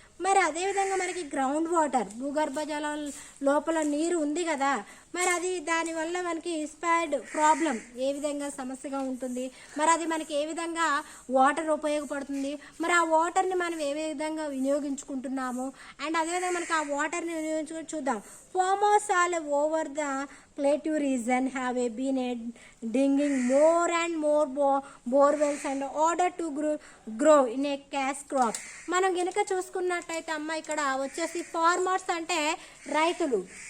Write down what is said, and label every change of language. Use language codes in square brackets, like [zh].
[te] మరి అదేవిధంగా మనకి గ్రౌండ్ వాటర్ భూగర్భ జలం లోపల నీరు ఉంది కదా, మరి అది దానివల్ల మనకి విస్పర్డ్ ప్రాబ్లం ఏ విధంగా సమస్యగా ఉంటుంది, మరి అది మనకి ఏ విధంగా వాటర్ ఉపయోగపడుతుంది, మరి ఆ వాటర్ని మనం ఏ విధంగా వినియోగించుకుంటున్నాము, అండ్ అదేవిధంగా మనకి ఆ వాటర్ని వినియోగించుకొని చూద్దాం. [en] Farmers all over the plateau region have been digging more and more borewells in order to grow in a cash crop. [te] మనం గనుక చూసుకున్నట్టయితే అమ్మ ఇక్కడ వచ్చేసి ఫార్మర్స్ అంటే రైతులు.